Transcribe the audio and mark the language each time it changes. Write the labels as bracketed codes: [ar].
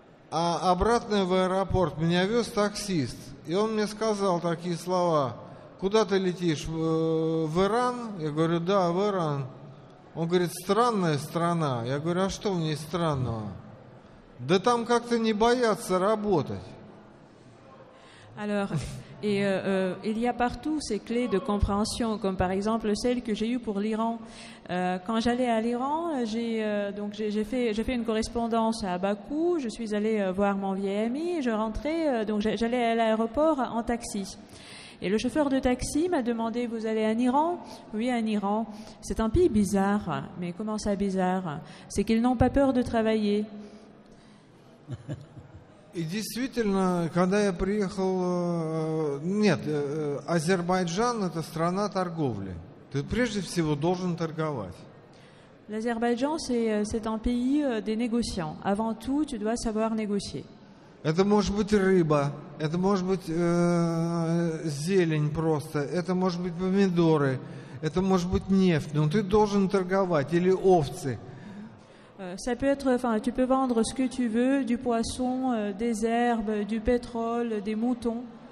[ru] А обратно в аэропорт меня вез таксист. И он мне сказал такие слова. Куда ты летишь? В Иран? Я говорю, да, в Иран. Он говорит, странная страна. Я говорю, а что в ней странного? Да там как-то не боятся работать. [fr] Alors, il y a partout ces clés de compréhension, comme par exemple celle que j'ai eue pour l'Iran. Quand j'allais à l'Iran, j'ai fait une correspondance à Bakou. Je suis allée voir mon vieil ami. Je rentrais, donc j'allais à l'aéroport en taxi. Et le chauffeur de taxi m'a demandé, vous allez en Iran? Oui, en Iran. C'est un pays bizarre. Mais comment ça bizarre? C'est qu'ils n'ont pas peur de travailler. [ru] И действительно, когда я приехал... Нет, Азербайджан – это страна торговли. Ты прежде всего должен торговать. [fr] L'Azerbaïdjan, c'est un pays des négociants. Avant tout, tu dois savoir négocier. [ru] Это может быть рыба, это может быть зелень просто, это может быть помидоры, это может быть нефть. Но ты должен торговать, или овцы. [fr] Ça peut être, enfin, tu peux vendre ce que tu veux, du poisson, des herbes, du pétrole, des moutons.